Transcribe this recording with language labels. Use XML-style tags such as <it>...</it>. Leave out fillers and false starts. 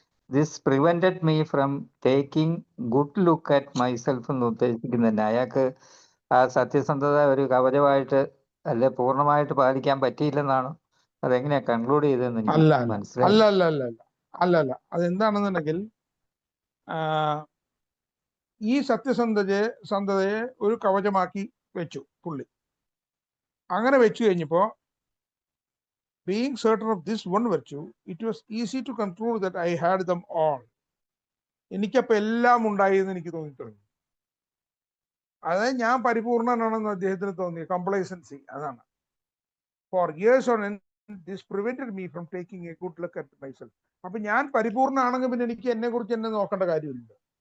<en>This prevented me from taking good look at myself</en> <ml>എന്ന് ഉദ്ദേശിക്കുന്നില്ല. അയാൾക്ക് ആ സത്യസന്ധത ഒരു കവചമായിട്ട് അല്ലെ പൂർണ്ണമായിട്ട് പാലിക്കാൻ പറ്റിയില്ലെന്നാണ്. അതെങ്ങനെയാ കൺക്ലൂഡ് ചെയ്തതെന്ന് എനിക്ക് അല്ല മനസ്സിലായി. അല്ല അല്ല അല്ല അല്ല അല്ല അല്ല അതെന്താണെന്നുണ്ടെങ്കിൽ ഈ സത്യസന്ധതയെ ഒരു കവചമാക്കി വെച്ചു പുള്ളി. അങ്ങനെ വെച്ചു കഴിഞ്ഞപ്പോ</ml> <en>being certain of this one virtue, it was easy to conclude that I had them all.</en> <ml>എനിക്കപ്പോൾ എല്ലാം ഉണ്ടായി എന്ന് എനിക്ക് തോന്നി തുടങ്ങി. അതായത് ഞാൻ പരിപൂർണനാണെന്ന് അദ്ദേഹത്തിന് തോന്നി.</ml> <en>complacency</en> <ml>അതാണ്.</ml> <en>For years on end this prevented me from taking a good look at myself.</en> <ml>അപ്പൊ ഞാൻ പരിപൂർണനാണെങ്കിൽ പിന്നെ എനിക്ക് എന്നെ കുറിച്ച് എന്നെ നോക്കേണ്ട കാര്യമില്ല.</ml>